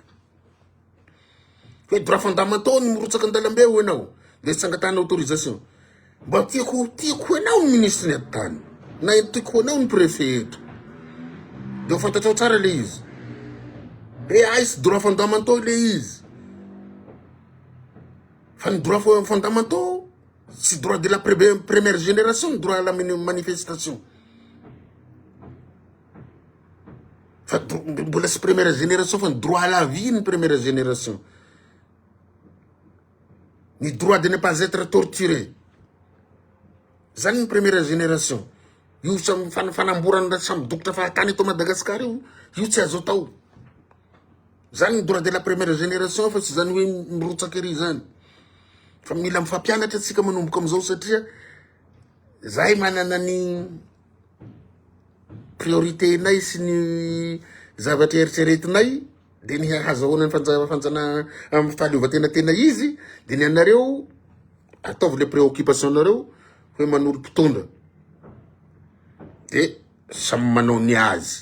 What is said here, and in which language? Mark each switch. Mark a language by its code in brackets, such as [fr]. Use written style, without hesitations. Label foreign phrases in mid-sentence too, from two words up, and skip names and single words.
[mg] Hoe [fr] droit fondamentaux [mg] ny mirotsaka andalambe ho anao. [fr] De tsy angatana autorisation. [mg] Mba tiako anao ny ministre ny tany. Na tiako anao ny préfet eto. De ho fantatrao tsara le izy. Aisy [fr] droit fondamentaux [mg] le izy. Fa ny [fr] droit fondamentaux c'est droit de la première génération, droit à la manifestation. [mg] Fa mbola sy [fr] première génération fa droit à la vie ny première génération. Ni droit de ne pas être torturé. [mg] Zany ny [fr] première génération. [mg] Io samy fanamborana samy dokotra fahatany eto Madagascar io tsy azo atao. Zany ny [fr] droit de la première génération [mg] fa tsy zany hoe mirotsaka ery zany. Fa mila mifampianatra tsika manomboka am'izao satria zahay manana ny priorité nay sy ny zavatra eritreretinay de ny hazahoana ny fanjana amin'ny fahaleovan-tena izy de ny anareo ataovy le préoccupation nareo hoe manolo mpitondra de samy manao ny azy.